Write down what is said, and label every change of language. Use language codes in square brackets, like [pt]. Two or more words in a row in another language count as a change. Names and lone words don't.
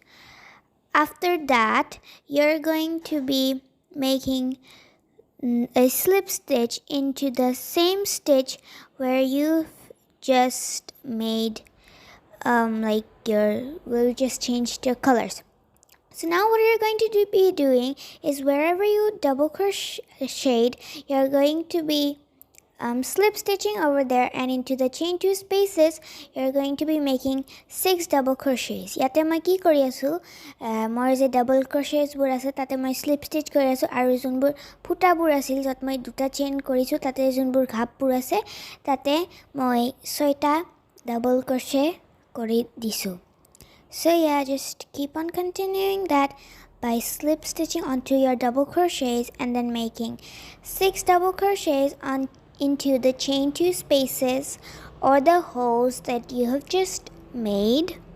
[en] After that, you're going to be making a slip stitch into the same stitch where you've just made we'll just change your colors. So now what you're going to be doing is wherever you double crocheted, you're going to be slip stitching over there, and into the chain 2 spaces you're going to be making 6 double crochets. [as] য'ত মই কি কৰি আছোঁ, মই যি [en] double crochets [as] বোৰ আছে তাত মই [en] slip stitch [as] কৰি আছোঁ, আৰু যিবোৰ ফুটা বোৰ আছিল য'ত মই দুটা chain কৰিছোঁ তাত যিবোৰ গাঁত বোৰ আছে তাত মই 6 টা [en] double crochet [as] কৰি দিছোঁ. [en] So yeah, just keep on continuing that by slip stitching onto your double crochets and then making 6 double crochets into the chain 2 spaces or the holes that you have just made.